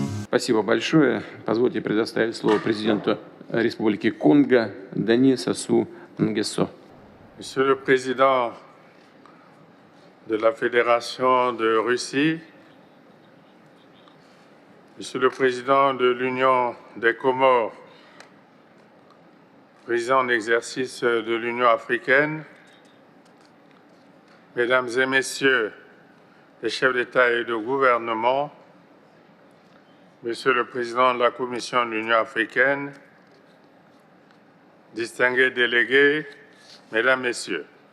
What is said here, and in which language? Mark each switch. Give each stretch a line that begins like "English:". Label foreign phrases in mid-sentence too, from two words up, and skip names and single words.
Russian: Спасибо большое. Позвольте предоставить слово президенту Республики Конго Дани Сассу Нгессо.
French: Monsieur le Président de la Fédération de Russie, Monsieur le Président de l'Union des Comores, Président en exercice de l'Union africaine, Mesdames et Messieurs les chefs d'État et de gouvernement, Monsieur le Président de la Commission de l'Union africaine, distingués délégués, Mesdames, Messieurs,